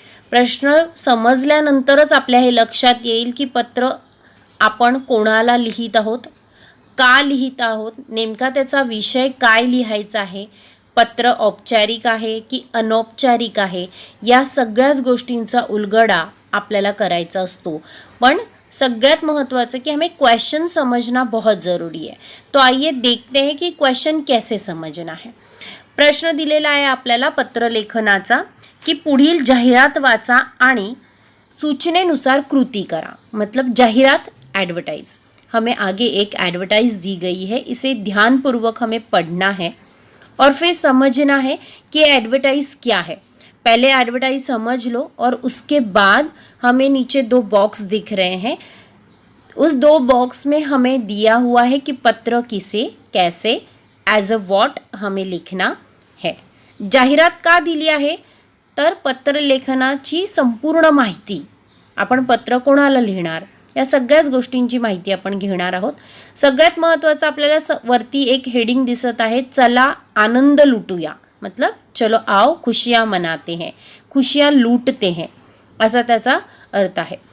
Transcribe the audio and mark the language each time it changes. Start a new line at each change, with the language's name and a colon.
Marathi: प्रश्न समजल्यानंतरच आपल्या हे लक्षात येईल की पत्र आपण कोणाला लिहित आहोत, का लिहित आहोत, नेमका त्याचा विषय काय लिहायचा आहे, पत्र औपचारिक आहे की अनौपचारिक आहे, या सगळ्याच गोष्टींचा उलगडा आपल्याला करायचा असतो. पण सगळ्यात महत्त्वाचं
Hindi: कि हमें क्वेश्चन समझना बहुत ज़रूरी है. तो आइए देखते हैं कि क्वेश्चन कैसे समझना है.
Marathi: प्रश्न दिलेला आहे आपल्याला पत्रलेखनाचा की पुढील जाहिरात वाचा आणि सूचनेनुसार कृती करा.
Hindi: मतलब जाहिरात एडवर्टाइज, हमें आगे एक एडवर्टाइज दी गई है, इसे ध्यानपूर्वक हमें पढ़ना है और फिर समझना है कि एडवर्टाइज क्या है. पहले एडवर्टाइज समझ लो और उसके बाद हमें नीचे 2 बॉक्स दिख रहे हैं. उस 2 बॉक्स में हमें दिया हुआ है कि पत्र किसे, कैसे, ॲज अ व्हॉट हमें लिखना है.
Marathi: जाहिरात का दिली आहे तर पत्रलेखनाची संपूर्ण माहिती, आपण पत्र कोणाला लिहिणार या सगळ्याच गोष्टींची माहिती आपण घेणार आहोत. सगळ्यात महत्त्वाचं आपल्याला वरती एक हेडिंग दिसत आहे, चला आनंद लुटूया,
Hindi: मतलब चलो आओ खुशियाँ मनाते हैं, खुशियाँ लूटते हैं,
Marathi: असा त्याचा अर्थ आहे.